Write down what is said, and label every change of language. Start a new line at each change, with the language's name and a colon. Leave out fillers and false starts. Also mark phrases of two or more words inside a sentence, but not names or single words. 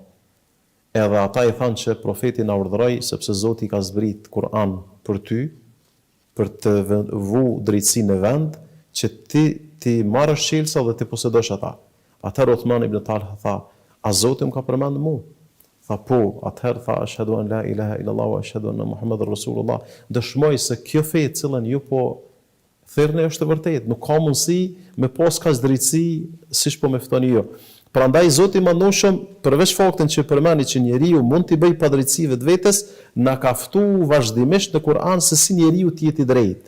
Albanian: Edhe ata i thanë që profeti na urdhëroi sepse Zoti ka zbrit Kur'an për ty, për të vu drejtësinë në vend, që ti marrësh qelsa dhe ti posedosh ata. Atëherë Uthman ibn Talha tha, a Zoti më ka përmendur mua? Tha po, atëherë tha
Arabic: أشهد أن لا إله إلا الله وأشهد أن محمدا رسول الله.
Albanian: Dëshmoj se kjo fe e cilën ju po thirrni është e vërtetë, nuk ka mundësi me pas kaq drejtësi siç po më ftoni ju. Prandaj Zoti i Madhnueshëm, përveç faktin që përmeni që njeriu mund t'i bëj padrejtësi vetvetes, na ka ftuar vazhdimisht në Kur'an se si njeriu të jetë i drejtë.